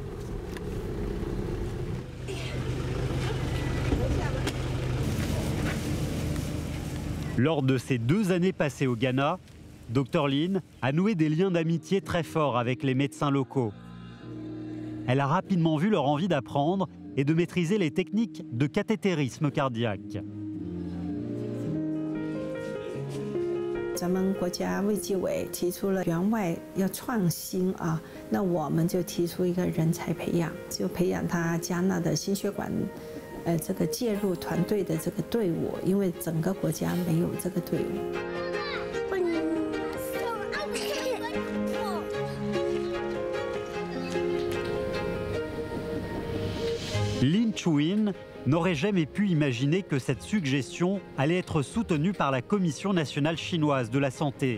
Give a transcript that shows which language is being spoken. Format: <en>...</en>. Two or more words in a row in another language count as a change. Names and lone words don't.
<fr>Lors de ces 2 années passées au Ghana, Dr Lin a noué des liens d'amitié très forts avec les médecins locaux. Elle a rapidement vu leur envie d'apprendre et de maîtriser les techniques de cathétérisme cardiaque.</fr> <zh>咱们国家卫计委提出了援外要创新啊，那我们就提出一个人才培养，就培养他加纳的心血管，这个介入团队的这个队伍，因为整个国家没有这个队伍。</zh> <fr>Lin Chuin n'aurait jamais pu imaginer que cette suggestion allait être soutenue par la Commission nationale chinoise de la santé.</fr>